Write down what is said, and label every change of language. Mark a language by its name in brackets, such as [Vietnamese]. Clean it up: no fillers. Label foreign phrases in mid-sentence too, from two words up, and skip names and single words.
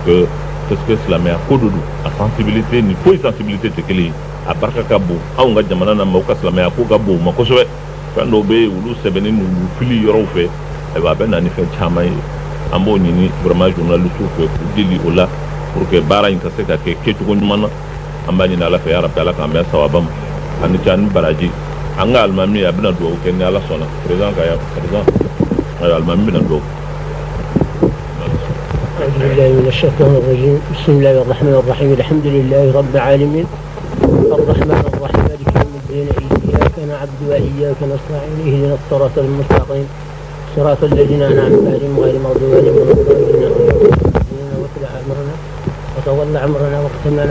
[French] que parce que [Bambara] silamɛya ko de don a sensibilité ni foyi sensibilité tɛ kelen ye a barika ka bon anw ka jamana na maaw ka silamɛya ko ka bon u ma kosɛbɛ fɛn dɔw bɛ yen olu sɛbɛnnen don u fili yɔrɔw fɛ ayiwa a bɛ na ni fɛn caman ye an b'o ɲini [French] vraiment journalistes [Bambara] fɛ k'u deli o la [French] pour que [Bambara] baara in ka se ka kɛ kɛcogo ɲuman na an b'a ɲini ala fɛ yarabi ala k'an bɛn sababa ma ani ca ni baraji an ka alimami a bɛna dugawu kɛ ni ala sɔnna président ka yan président ayiwa alimami bɛna dugawu. [Arabic] أعوذ بالله من الشيطان الرجيم بسم الله الرحمن الرحيم الحمد لله رب العالمين الرحمن الرحيم مالك يوم الدين إياك نعبد وإياك نستعين اهدنا الصراط المستقيم صراط الذين أنعمت عليهم غير المغضوب عليهم ولا الضالين واتبع أمرنا وتولى أمرنا واختم لنا